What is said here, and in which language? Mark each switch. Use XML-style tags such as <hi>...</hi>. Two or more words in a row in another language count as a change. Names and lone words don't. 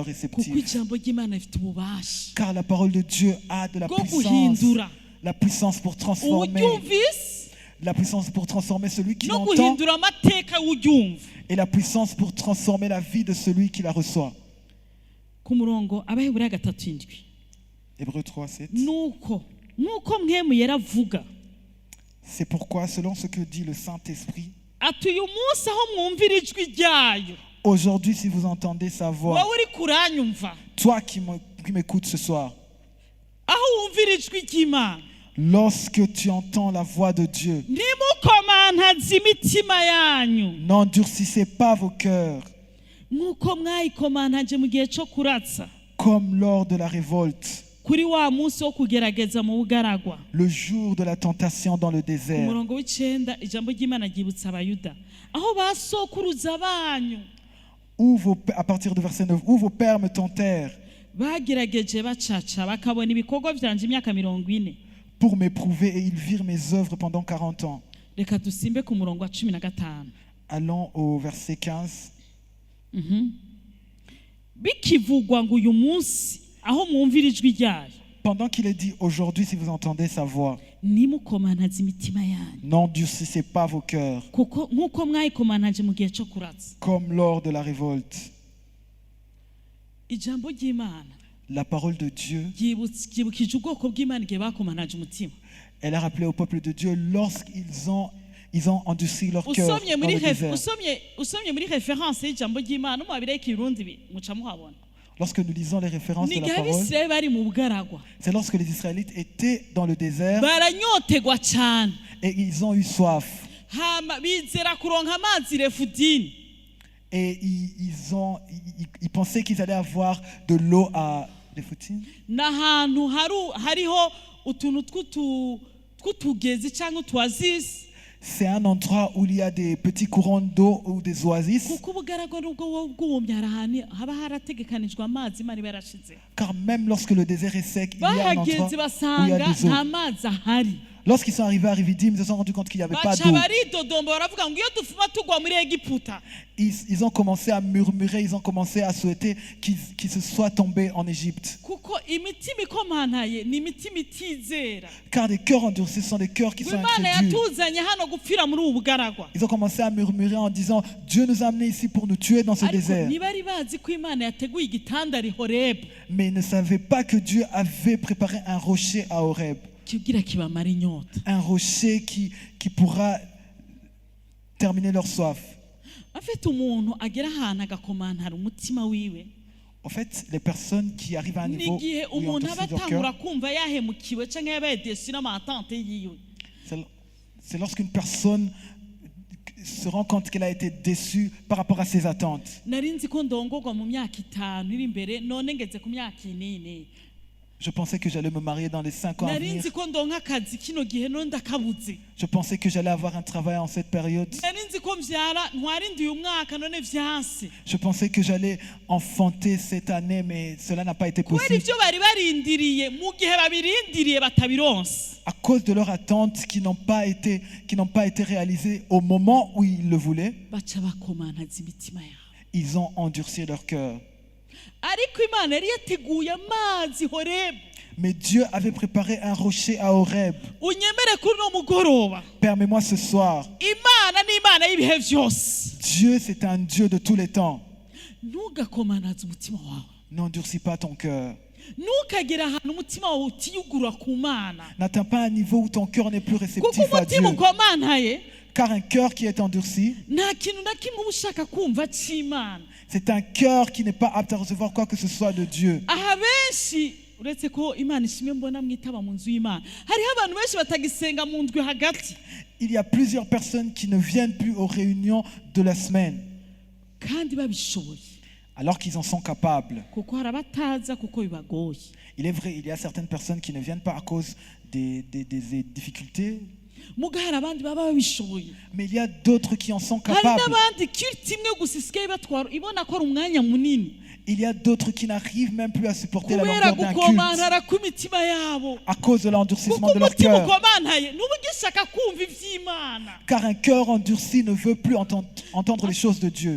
<rn>Kuko</rn> <fr>réceptif.</fr> <rn>ijambo ry'Imana rifite ububasha</rn> <fr>Car la parole de Dieu a de la</fr> <rn>bwo</rn> <fr>puissance.</fr> <rn>guhindura</rn> <fr>La puissance pour transformer.</fr> <rn>uwuryumvise</rn> <fr>La puissance pour transformer celui qui</fr> <rn>no</rn> <fr>l'entend.</fr> <rn>guhindura amateka y'uryumva.</rn> <fr>Et la puissance pour transformer la vie de celui qui la reçoit.</fr> <rn>Ku murongo Abaheburayo 3:7</rn> <fr>Hébreux 3:7.</fr> <rn>nuko mwemu yaravuga</rn> <fr>C'est pourquoi, selon ce que dit le Saint-Esprit,</fr> <rn>ati uyu munsi aho mwumvira ijwi ryayo</rn> <fr>aujourd'hui, si vous entendez sa voix,</fr> <rn>wowe uri kuranyumva</rn> <fr>toi qui m'écoutes ce soir,</fr> <rn>aho wumvira ijwi ry'Imana</rn> <fr>lorsque tu entends la voix de Dieu,</fr> <rn>ntimukomantaze imitima yanyu</rn> <fr>n'endurcissez pas vos cœurs</fr> <rn>nk'uko mwayikomantaje mu gihe cyo kuratsa</rn> <fr>comme lors de la révolte,</fr> <rn>kuri wa munsi wo kugerageza mu bugaragwa.</rn> <fr>le jour de la tentation dans le désert.</fr> <rn>Umurongo w'icenda ijambo ry'Imana ryibutsa abayuda aho basokuruza banyu</rn> <fr>À partir du verset 9, où vos pères me tentèrent</fr> <rn>bagerageje bacaca bakabona ibikorwa vyanje imyaka 40.</rn> <fr>pour m'éprouver et ils virent mes œuvres pendant 40 ans.</fr> <rn>Reka dusimbe ku murongo wa 15.</rn> <fr>Allons au verset 15.</fr> <rn>Bikivugwa ngo uyu munsi aho mwumvira ijwi ryayo</rn> <fr>Pendant qu'il est dit aujourd'hui, si vous entendez sa voix,</fr> <rn>nimukomantaze imitima yanyu</rn> <fr>n'endurcissez pas vos cœurs</fr> <rn>kuko nk'uko mwayikomantaje mu gihe cyo kuratsa.</rn> <fr>comme lors de la révolte.</fr> <rn>Ijambo ry'Imana</rn> <fr>La parole de Dieu,</fr> <rn>ryibukije ubwoko bw'Imana igihe bakomantaje umutima.</rn> <fr>elle a rappelé au peuple de Dieu lorsqu'ils ont endurci leur cœur</fr> <rn>Usomye</rn> <fr>dans le désert.</fr> <rn>muri référence y'ijambo ry'Imana mu babire y'ikirundi muca muhabona.</rn> <fr>Lorsque nous lisons les références de la</fr> <rn>Nigihe</rn> <fr>parole,</fr> <rn>Abisirayeli bari mu bugaragwa</rn> <fr>c'est lorsque les Israélites étaient dans le désert</fr> <rn>baranyotegwa cyane</rn> <fr>et ils ont eu soif.</fr> <rn>hama bizera kuronka amazi Refudini.</rn> <fr>Et ils pensaient qu'ils allaient avoir de l'eau à Refudini.</fr> <rn>N'ahantu hariho utuntu tw'utugezi cyangwa utwazisi.</rn> <fr>C'est un endroit où il y a des petits courants d'eau ou des oasis.</fr> <rn>Kuko ubugaragwa nubwo bwumye harahani haba harategekanijwe amazi Imana barashize.</rn> <fr>Car même lorsque le désert est sec, il y a un endroit</fr> <rn>Bahageze</rn> <fr>où il y a</fr> <rn>basanga</rn> <fr>des eaux.</fr> <rn>nta mazi ahari.</rn> <fr>Lorsqu'ils sont arrivés à Rividim, ils se sont rendus compte qu'il n'y avait pas</fr> <rn>Baca</rn> <fr>d'eau.</fr> <rn>baridodomba baravuga ngo iyo dufuma tugwa muri Egiputa</rn> <fr>Ils ont commencé à murmurer, ils ont commencé à souhaiter qu'ils se soient tombés en Égypte.</fr> <rn>kuko imitima ikomantaye ni imitima itizera.</rn> <fr>Car des cœurs endurcis sont des cœurs qui sont</fr> <rn>Imana</rn> <fr>incrédules.</fr> <rn>yatuzanye hano gupfira muri ubu bugaragwa.</rn> <fr>Ils ont commencé à murmurer en disant, Dieu nous a amenés ici pour nous tuer dans ce</fr> <rn>Ariko</rn> <fr>désert.</fr> <rn>ntibari bazi ko Imana yateguye igitanda Horebu</rn> <fr>Mais ils ne savaient pas que Dieu avait préparé un rocher à Horeb.</fr> <rn>kigira kibamara inyota.</rn> <fr>Un rocher qui pourra terminer leur soif.</fr> <rn>Afite umuntu agera ahantu agakomantara umutima wiwe</rn> <fr>En fait, les personnes qui arrivent à un niveau</fr> <rn>n'igihe</rn> <fr>où ils ont</fr> <rn>umuntu aba</rn> <fr>endurci leur</fr> <rn>atangura</rn> <fr>cœur,</fr> <rn>kumva yahemukiwe cyangwa yabaye desi n'amatante yiwe.</rn> <fr>c'est lorsqu'une personne se rend compte qu'elle a été déçue par rapport à ses attentes.</fr> <rn>Nari nzi ko ndongorwa mu myaka 5 iri imbere none ngeze ku myaka 4.</rn> <fr>Je pensais que j'allais me marier dans les 5 ans à</fr> <rn>Nari</rn> <fr>venir.</fr> <rn>nzi ko ndonka akazi kino gihe none ndakabuze.</rn> <fr>Je pensais que j'allais avoir un travail en cette période.</fr> <rn>Nari nzi ko mvyara ntwarindiye umwaka none vyanse.</rn> <fr>Je pensais que j'allais enfanter cette année, mais cela n'a pas été</fr> <rn>Kubera</rn> <fr>possible.</fr> <rn>ivyo bari barindiriye mu gihe babirindiriye batabironse.</rn> <fr>À cause de leurs attentes qui n'ont pas été réalisées au moment où ils le voulaient,</fr> <rn>Baca bakomantaza imitima yabo.</rn> <fr>ils ont endurci leur cœur.</fr> <rn>Ariko Imana yari yateguye amazi Horebu.</rn> <fr>Mais Dieu avait préparé un rocher à Horeb.</fr> <rn>Unyemere kuri no mugoroba.</rn> <fr>Permets-moi ce soir.</fr> <rn>Imana ni Imana y'ibihe vyose.</rn> <fr>Dieu, c'est un Dieu de tous les temps.</fr> <rn>Ntugakomantaza umutima wawe.</rn> <fr>N'endurcis pas ton cœur.</fr> <rn>Ntukagera ahantu umutima wawe utiyugurura ku Mana.</rn> <fr>N'atteins pas un niveau où ton cœur n'est plus</fr> <rn>Kuko</rn> <fr>réceptif à Dieu.</fr> <rn>umutima ukomantaye</rn> <fr>Car un cœur qui est endurci,</fr> <rn>nta kintu na kimwe uba ushaka kumva c'Imana.</rn> <fr>c'est un cœur qui n'est pas apte à recevoir quoi que ce soit de Dieu.</fr> <rn>Aha benshi uretse ko Imana ishimwe mbona mwitaba mu nzu y'Imana hariho abantu benshi batagisenga mu ndwi hagati</rn> <fr>Il y a plusieurs personnes qui ne viennent plus aux réunions de la semaine,</fr> <rn>kandi babishoboye</rn> <fr>alors qu'ils en sont capables.</fr> <rn>kuko hari abataza kuko bibagoye.</rn> <fr>Il est vrai, il y a certaines personnes qui ne viennent pas à cause des difficultés,</fr> <rn>muga hari abandi baba babishoboye,</rn> <fr>mais il y a d'autres qui en sont</fr> <rn>hari</rn> <fr>capables.</fr> <rn>n'abandi kiriti imwe gusa isigaye batwara ibona ko ari umwanya munini</rn> <fr>Il y a d'autres qui n'arrivent même plus à supporter la</fr> <rn>kubera</rn> <fr>longueur d'un culte</fr> <rn>gukomantara kw'imitima yabo,</rn> <fr>à cause de l'endurcissement</fr> <rn>kuko</rn> <fr>de leur</fr> <rn>umutima</rn> <fr>cœur.</fr> <rn>ukomantaye n'uba ugishaka kumva iby'Imana.</rn> <fr>Car un cœur endurci ne veut plus entendre les choses de Dieu.</fr>